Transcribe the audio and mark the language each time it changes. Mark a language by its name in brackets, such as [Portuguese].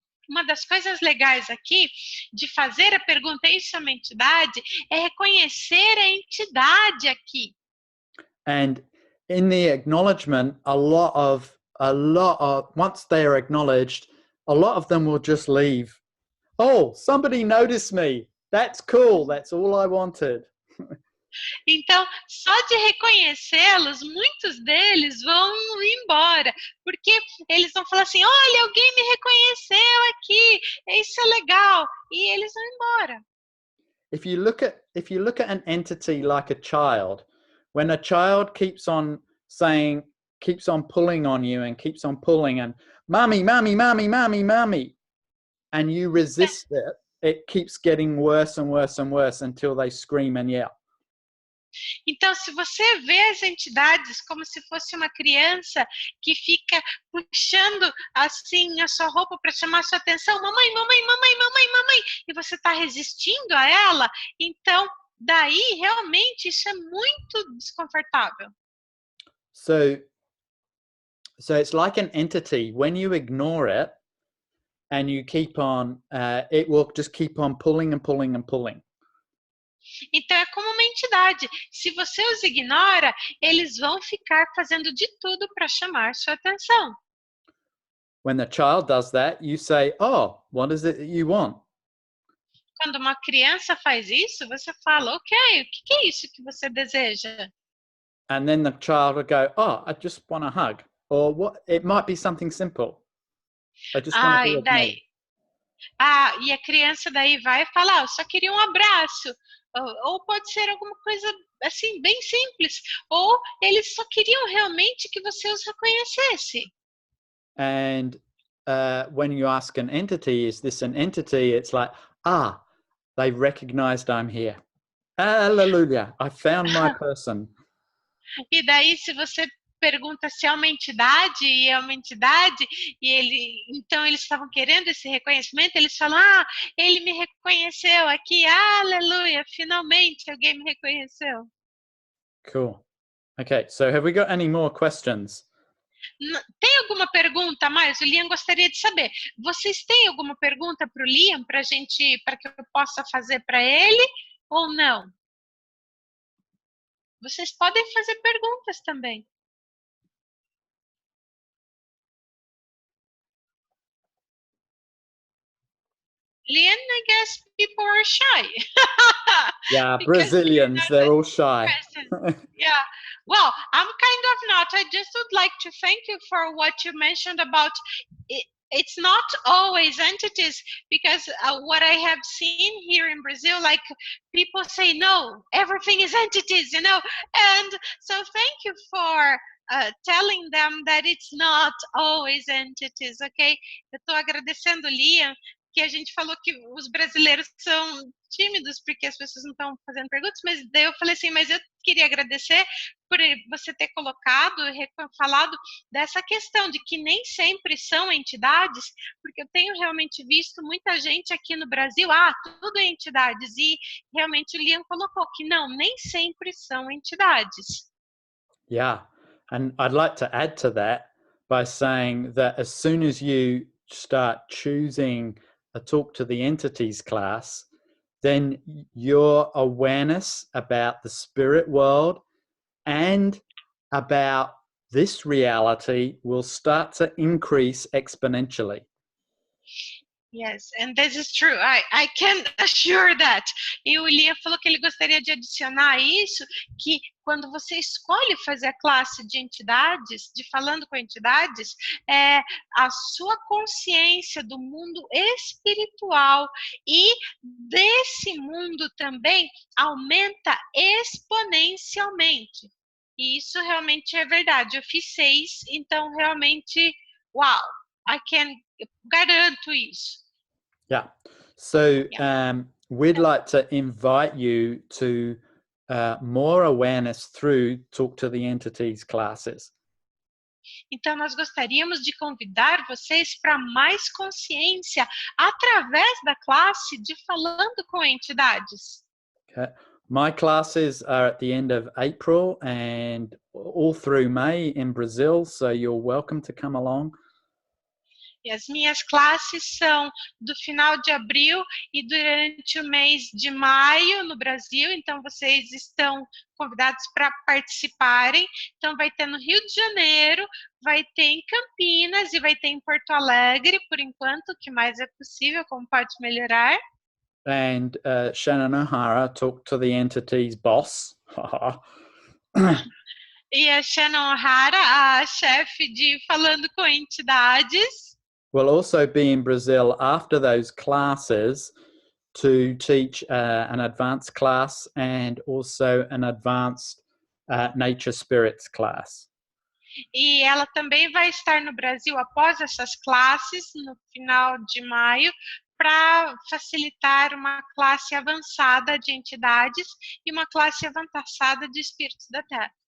[Portuguese] Uma das coisas legais aqui de fazer a pergunta: isso é uma entidade? É reconhecer a entidade aqui. [English] And in the acknowledgement, a lot of once they are acknowledged, a lot of them will just leave. Oh, somebody noticed me. That's cool. That's all I wanted. [Portuguese] Então, só de reconhecê-los, muitos deles vão embora, porque eles vão falar assim: olha, alguém me reconheceu aqui, isso é legal, e eles vão embora. [English] If you look at an entity like a child, when a child keeps on pulling on you and keeps on pulling and mommy, mommy, mommy, mommy, mommy, and you resist it, it keeps getting worse and worse and worse until they scream and yell. [Portuguese] Então, se você vê as entidades como se fosse uma criança que fica puxando assim a sua roupa para chamar a sua atenção: mamãe, mamãe, mamãe, mamãe, mamãe, e você está resistindo a ela, então daí realmente isso é muito desconfortável. [English] So it's like an entity. When you ignore it and you keep on, it will just keep on pulling and pulling and pulling. [Portuguese] Então é como uma entidade. Se você os ignora, eles vão ficar fazendo de tudo para chamar sua atenção. [English] When the child does that, you say, oh, what is it that you want? [Portuguese] Quando uma criança faz isso, você fala: ok, o que é isso que você deseja? [English] And then the child will go, oh, I just want a hug. Or what? It might be something simple. I just want to be acknowledged. [Portuguese] E a criança daí vai falar: eu só queria um abraço. Ou pode ser alguma coisa assim, bem simples. Ou eles só queriam realmente que você os reconhecesse. [English] And when you ask an entity, is this an entity? It's like, they recognized I'm here. Hallelujah, I found my person. [Portuguese] E daí, se você pergunta se é uma entidade e é uma entidade, então eles estavam querendo esse reconhecimento, eles falam, ele me reconheceu aqui, aleluia, finalmente alguém me reconheceu. [English] Cool. Okay, so have we got any more questions? [Portuguese] Tem alguma pergunta a mais? O Liam gostaria de saber. Vocês têm alguma pergunta para o Liam, para que eu possa fazer para ele, ou não? Vocês podem fazer perguntas também. [English] Liam, I guess people are shy. Yeah, Brazilians, they're all shy. Yeah, well, I'm kind of not. I just would like to thank you for what you mentioned about it. It's not always entities, because what I have seen here in Brazil, like people say, no, everything is entities, and so thank you for telling them that it's not always entities, okay? [Portuguese] Eu tô agradecendo, Liam, que a gente falou que os brasileiros são tímidos porque as pessoas não estão fazendo perguntas, mas daí eu falei assim, mas eu queria agradecer por você ter falado dessa questão de que nem sempre são entidades, porque eu tenho realmente visto muita gente aqui no Brasil, tudo é entidades, e realmente o Liam colocou que não, nem sempre são entidades. [English] Yeah, and I'd like to add to that by saying that as soon as you start choosing a talk to the entities class, then your awareness about the spirit world and about this reality will start to increase exponentially. Yes, and this is true. I can assure that. [Portuguese] E o Liam falou que ele gostaria de adicionar isso, que quando você escolhe fazer a classe de entidades, de falando com entidades, a sua consciência do mundo espiritual e desse mundo também aumenta exponencialmente. E isso realmente é verdade. Eu fiz 6, então realmente, uau, garanto isso. [English] Yeah. So we'd like to invite you to more awareness through Talk to the Entities classes. [Portuguese] Então, nós gostaríamos de convidar vocês para mais consciência através da classe de Falando com Entidades. [English] Okay. My classes are at the end of April and all through May in Brazil, so you're welcome to come along. [Portuguese] E as minhas classes são do final de abril e durante o mês de maio no Brasil, então vocês estão convidados para participarem. Então vai ter no Rio de Janeiro, vai ter em Campinas e vai ter em Porto Alegre, por enquanto, o que mais é possível, como pode melhorar. [English] And Shannon O'Hara, Talk to the Entities boss. [Portuguese] E a Shannon O'Hara, a chefe de Falando com Entidades, [English] will also be in Brazil after those classes to teach an advanced class and also an advanced nature spirits class. [Portuguese] E ela também vai estar no Brasil após essas classes, no final de maio, para facilitar uma classe avançada de entidades e uma classe avançada de espíritos da Terra.